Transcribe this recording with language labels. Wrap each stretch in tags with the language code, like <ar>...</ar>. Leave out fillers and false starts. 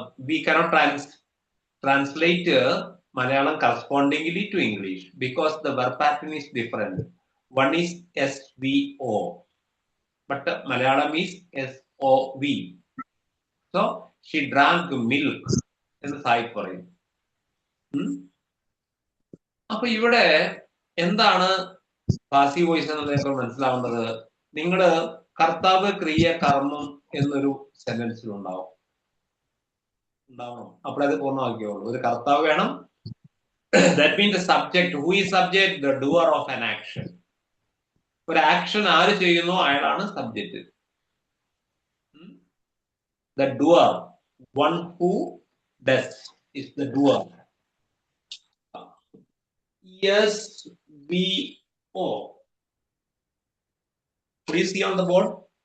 <en>We cannot translate Malayalam correspondingly to English because the verb pattern is different. One is SVO, but Malayalam is SOV. So she drank milk</en> <ml>എന്ന് സായിപ്പ് പറയും. അപ്പൊ ഇവിടെ എന്താണ് passive voice എന്നുള്ളതൊക്കെ മനസ്സിലാവേണ്ടത്? നിങ്ങള് കർത്താവ് ക്രിയ കർമ്മം എന്നൊരു സെന്റൻസിൽ ഉണ്ടാവണം. അപ്പോഴത് പൂർണ്ണമാക്കിയുള്ളൂ. ഒരു കർത്താവ് വേണം.</ml> <en>That means the subject. Who is subject? The doer of an action.</en> <ml>ഒരു ആക്ഷൻ ആര് ചെയ്യുന്നു അയാളാണ് subject.</ml> <en>The doer, one who does, is the doer. SVO. Please see on the board.</en>